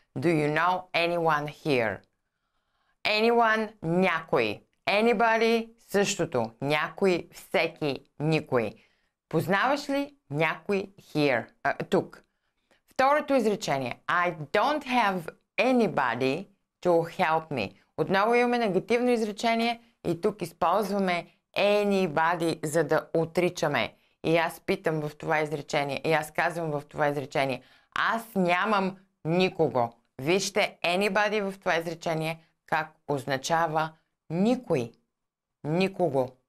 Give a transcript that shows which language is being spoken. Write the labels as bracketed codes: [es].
[en] Do you know anyone here? Anyone, [bg] някой. Anybody, същото. Някой, всеки, никой. Познаваш ли някой [en] here? [bg] Тук. Второто изречение. [en] I don't have anybody to help me. [bg] Отново имаме негативно изречение и тук използваме anybody, за да отричаме. И аз питам в това изречение, и аз казвам в това изречение, аз нямам никого. Вижте anybody в това изречение, как означава никой. Никого.